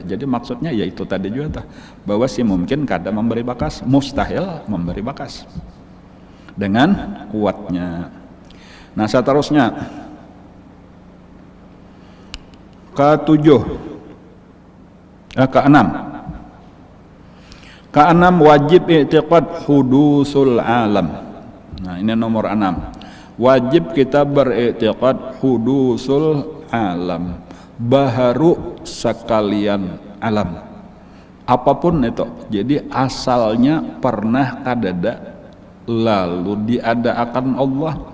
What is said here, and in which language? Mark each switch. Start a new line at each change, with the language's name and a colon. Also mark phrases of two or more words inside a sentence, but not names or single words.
Indonesian: Jadi maksudnya yaitu tadi juga bahwa si mungkin kada memberi bekas, mustahil memberi bekas dengan kuatnya. Nah, seterusnya keenam wajib i'tiqad
Arabic: حدوث العالم.
Indonesian: Nah, ini nomor 6. Wajib kita beriktiqad
Arabic: حدوث العالم,
Indonesian: baharu sekalian alam. Apapun itu. Jadi asalnya pernah kadada lalu diadakan Allah.